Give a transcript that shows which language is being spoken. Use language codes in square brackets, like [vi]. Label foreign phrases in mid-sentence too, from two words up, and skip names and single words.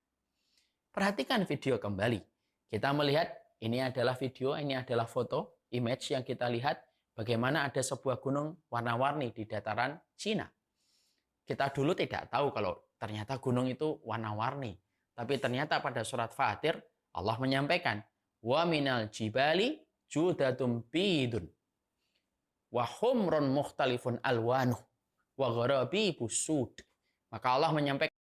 [id] Perhatikan video kembali. Kita melihat ini adalah video, ini adalah foto, image yang kita lihat bagaimana ada sebuah gunung warna-warni di dataran Cina. Kita dulu tidak tahu kalau ternyata gunung itu warna-warni. Tapi ternyata pada surat Fatir Allah menyampaikan, [ar] ومن الجبال جدد بيض وحمر مختلف ألوانها وغرابيب سود. [id] Maka Allah menyampaikan